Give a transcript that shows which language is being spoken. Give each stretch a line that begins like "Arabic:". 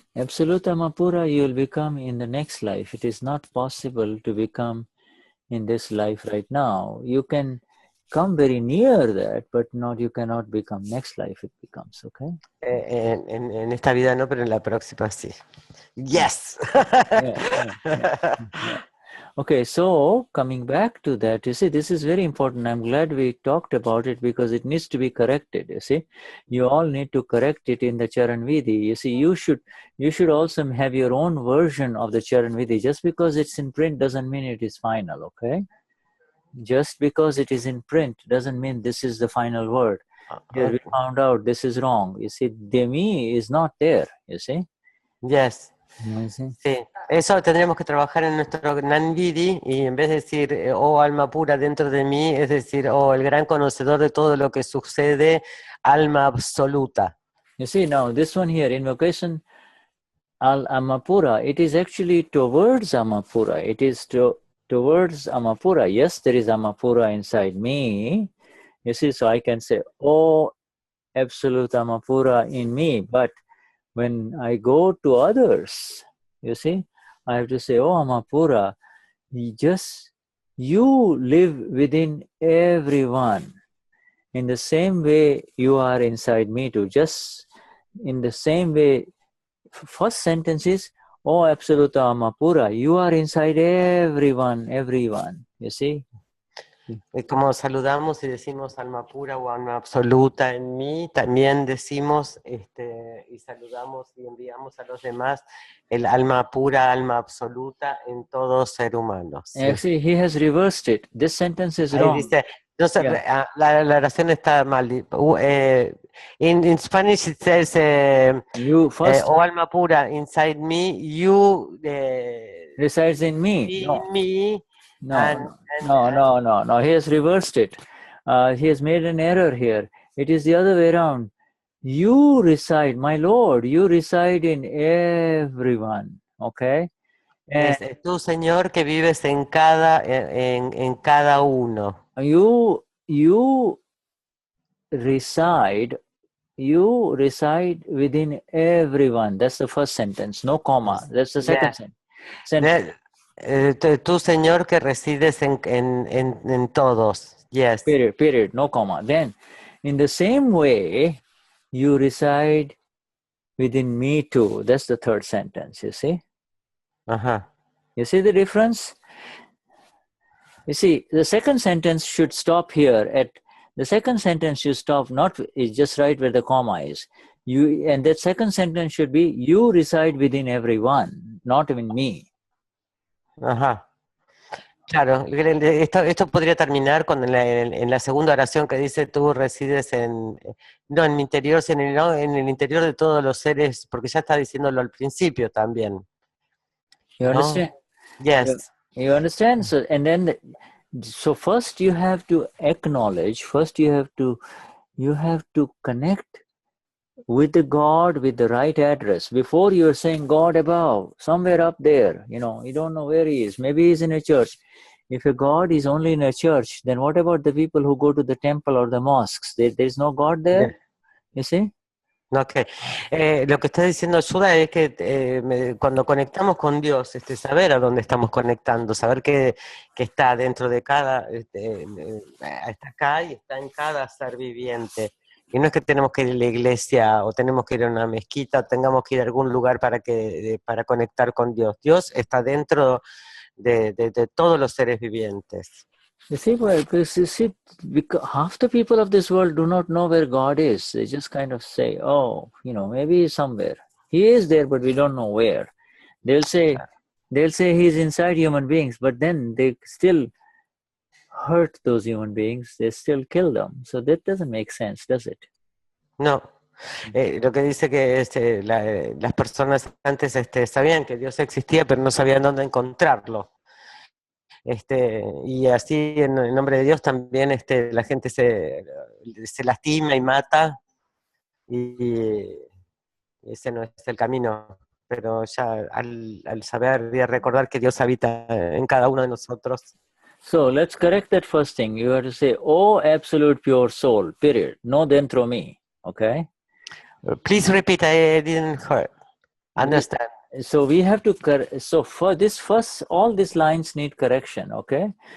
English: Absolute Amapura you will become in the next life. It is not possible to become in this life right now. You can come very near that, but you cannot become. Next life it becomes, okay?
Spanish: En esta vida no, pero en la próxima sí.
English: Yes! Yeah. Okay, so coming back to that, you see, this is very important. I'm glad we talked about it because it needs to be corrected, you see. You all need to correct it in the Charan Vidhi. You see, you should also have your own version of the Charan Vidhi. Just because it's in print doesn't mean it is final, okay? Just because it is in print doesn't mean this is the final word. Here we found out this is wrong. You see, Demi is not there, you see. Yes.
Spanish: Sí, eso tendríamos que trabajar en nuestro Gnani Vidhi y en vez de decir, oh alma pura dentro de mí, es decir, oh el gran conocedor de todo lo que sucede, alma absoluta.
English: You see, now this one here, invocation al Amapura, it is actually towards Amapura. It is towards Amapura. Yes, there is Amapura inside me. You see, so I can say, oh, absolute Amapura in me. But when I go to others, you see, I have to say, oh, Amapura, you live within everyone. In the same way you are inside me too. Just in the same way, first sentence is, oh, absolute Amapura, you are inside everyone, you see.
Spanish: Como saludamos y decimos alma pura o alma absoluta en mí, también decimos y saludamos y enviamos a los demás el alma pura, alma absoluta en todo ser humano. ¿Sí?
English: Actually, he has reversed it. This sentence is wrong.
Spanish: Dice, no sé, yeah. La oración está mal.
English: In Spanish it says, you first,
Spanish: oh alma pura,
English: inside me, you resides in me. No. In me. No. He has reversed it. He has made an error here. It is the other way around. You reside, my Lord, you reside in everyone. Okay?
Spanish: Es tú, Señor, que vives en cada uno.
English: You reside you reside within everyone. That's the first sentence, no comma. That's the second sentence.
Spanish: Tú, Señor, que resides en todos.
English: Yes. Period, no comma. Then, in the same way, you reside within me too. That's the third sentence, you see? You see the difference? You see, the second sentence should stop here. The second sentence should stop, is just right where the comma is. And that second sentence should be, you reside within everyone, not even me. Claro, esto podría terminar con en la segunda oración que dice tú resides no en mi interior, sino en el interior de todos los seres, porque ya está diciéndolo al principio también. You understand? Yes. You understand? So first you have to acknowledge, you have to connect with the God with the right address. Before you're saying God above, somewhere up there, you don't know where he is. Maybe he's in a church. If a God is only in a church, then what about the people who go to the temple or the mosques? There's no God there, you see? Okay.
Spanish: Lo que está diciendo Shuddha es que cuando conectamos con Dios, saber a dónde estamos conectando, saber que está dentro de cada, está acá y está en cada ser viviente. Y no es que tenemos que ir a la iglesia o tenemos que ir a una mezquita o tengamos que ir a algún lugar para conectar con Dios. Dios está dentro de todos los seres vivientes.
English: You see, because half the people of this world do not know where God is. They just kind of say, oh, maybe he's somewhere. He is there, but we don't know where. They'll say he's inside human beings, but then they still hurt those human beings. They still kill them. So that doesn't make sense, does it? No. Lo que dice que las personas antes sabían que Dios existía, pero no sabían dónde encontrarlo. Y así en nombre de Dios también la gente se lastima y mata, y ese no es el camino. Pero ya al saber y recordar que Dios habita en cada uno de nosotros. So let's correct that first thing. You have to say, oh, absolute pure soul, period.
Spanish: No dentro me, okay?
English: Please repeat, I didn't understand. So we have to, so for this first, all these lines need correction, okay?